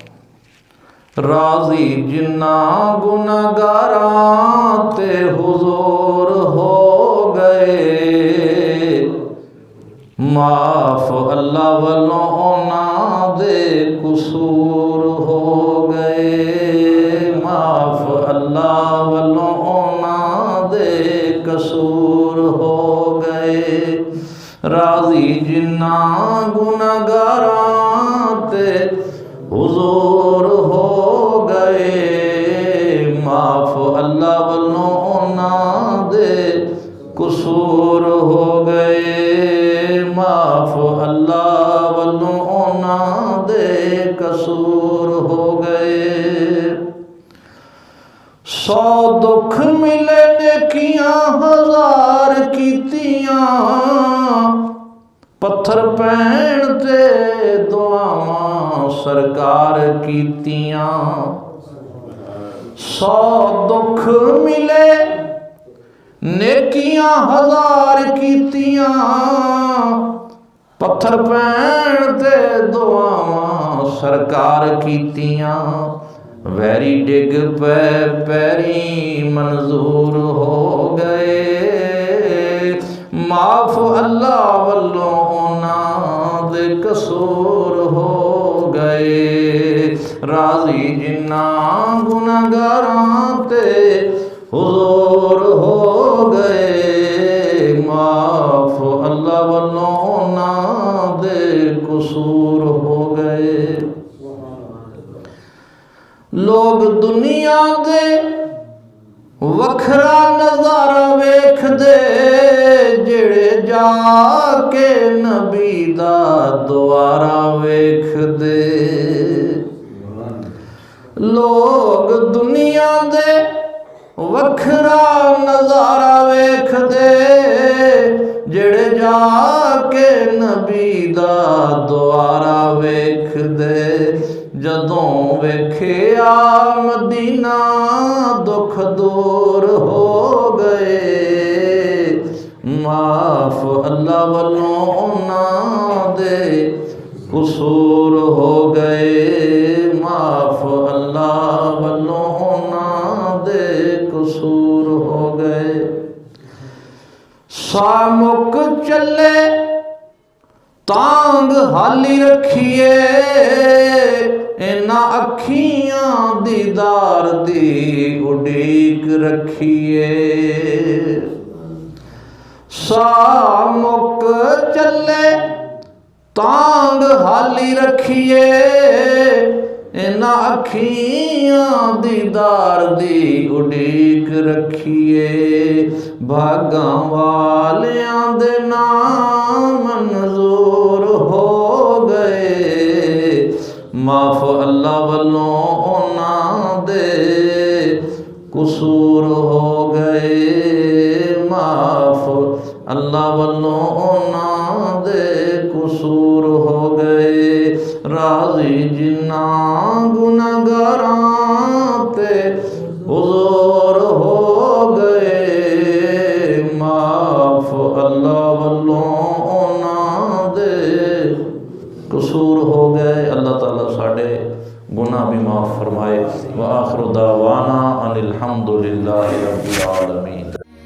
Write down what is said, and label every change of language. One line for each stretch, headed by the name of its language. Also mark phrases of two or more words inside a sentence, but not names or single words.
Punjabi: راضی جنہ گنہگاراں تے حضور ہو گئے، معاف اللہ والوں انہاں دے قصور ہو گئے، معاف اللہ والوں انہاں دے قصور ہو گئے۔ راضی جنہ گنہگاراں تے حضور ہو گئے، معاف اللہ والوں انہاں دے قصور ہو گئے، معاف اللہ والوں انہاں دے قصور ہو گئے۔ 100 دکھ ملے نیکیاں ہزار کیتیاں، پتھر پین تے دعاواں سرکار کیتیاں۔ 100 دکھ ملے نیکیاں ہزار کیتیاں، پتھر پین تے دعاواں سرکار کیتیاں۔ ویری ڈگ پہ پیری منظور ہو گئے، معاف اللہ والوں انہاں دے قصور ہو گئے۔ راضی جنہ گنہگاراں تے حضور ہو گئے، معاف اللہ والوں انہاں دے قصور ہو گئے۔ لوگ دنیا دے وکھرا نظارہ ویکھ دے جڑے جا کے نبی دا دوارا ویکھ دے لوگ دنیا دے وکھرا نظارہ ویکھ دے جڑے جا کے نبی دا دوارا ویکھ دے جدوں ویکھیا مدینہ دکھ دور ہو گئے معاف اللہ والوں انہاں دے قصور ہو گئے معاف اللہ والوں انہاں دے قصور ہو گئے سامک چلے تانگ حالی رکھیے انہاں اکھیاں دیدار دی اڈیک رکھیے سامک چلے تانگ حالی رکھیے انہاں اکھیاں دیدار دی اڈیک رکھیے بھاگاں والیاں دے نام منظور ہو گئے معاف اللہ والوں انہاں دے قصور ہو گئے معاف اللہ والوں انہاں دے قصور ہو گئے راضی جنہاں گنہگاراں تے حضور ہو گئے معاف اللہ والوں انہاں دے قصور ہو گئے اللہ تعالیٰ ساڑے گناہ بھی معاف فرمائے
Arabic: وآخر دعوانا ان الحمدللہ رب العالمین